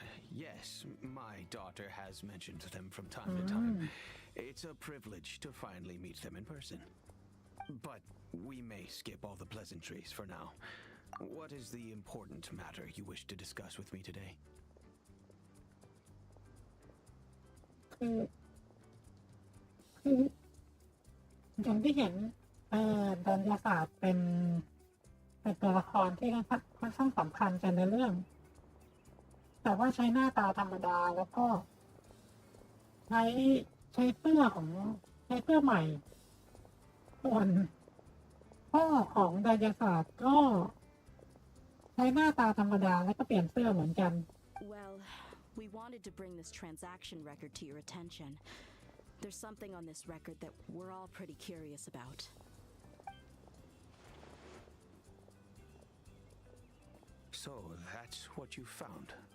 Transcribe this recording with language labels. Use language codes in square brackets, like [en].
[en] Yes, my daughter has mentioned them from time to time. It's a privilege to finally meet them in person. But we may skip all the pleasantries for now. What is the important matter you wish to discuss with me today? [th] คืออย่างที่เห็นดาราศาสตร์เป็นตัวละครที่ค่อนข้างสำคัญกันในเรื่อง แต่ว่าใช้หน้าตาธรรมดาแล้วก็ใช้เสื้อใหม่ส่วนพ่อของดาราศาสตร์ก็ใช้หน้าตาธรรมดาแล้วก็เปลี่ยนเสื้อเหมือนกัน [en] Well, we wanted to bring this transaction record to your attention. There's something on this record that we're all pretty curious about. So that's what you found.